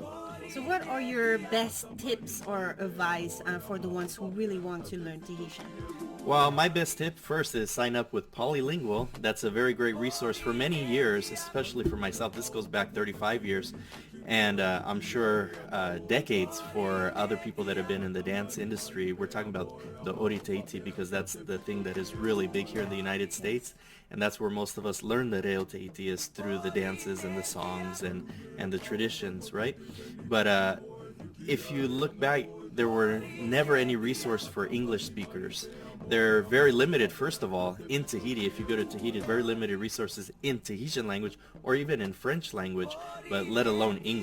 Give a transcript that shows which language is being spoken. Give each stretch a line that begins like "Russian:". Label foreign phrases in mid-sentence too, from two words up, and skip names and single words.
English: So what are your best tips or advice for the ones who really want to learn Tahitian? Well, my best tip first is sign up with Poly-lingual. That's a very great resource for many years, especially for myself. This goes back 35 years, and I'm sure decades for other people that have been in the dance industry. We're talking about the
Tahitian: ʻOri Tahiti
English: because that's the thing that is really big here in the United States, and that's where most of us learn the
Tahitian: REO Tahiti,
English: is through the dances and the songs and the traditions, right? But if you look back, there were never any resource for English speakers. They're very limited, first of all, in Tahiti. If you go to Tahiti, very limited resources in Tahitian language or even in French language, but let alone English.